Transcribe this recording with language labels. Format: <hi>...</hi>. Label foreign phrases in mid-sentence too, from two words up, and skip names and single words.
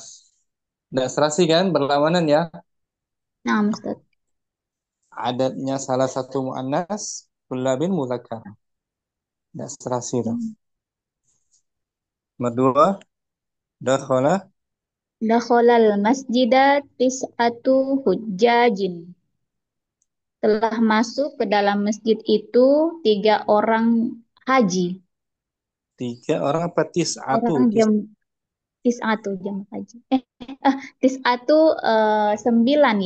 <id>Tidak serasi kan, berlawanan ya? Nah, Ustaz. Adatnya salah satu muannas,</id> <ar>طلاب مذكر.</ar> <id>Tidak serasi itu. Nomor 2, dakhalal</id> <ar>المسجد تسعة حجاج.</ar> <id>Telah masuk ke dalam masjid itu 3 orang haji. 3 orang apa tis'atu? Tis'atu jemaah haji. Tis'atu 9 ya.</id>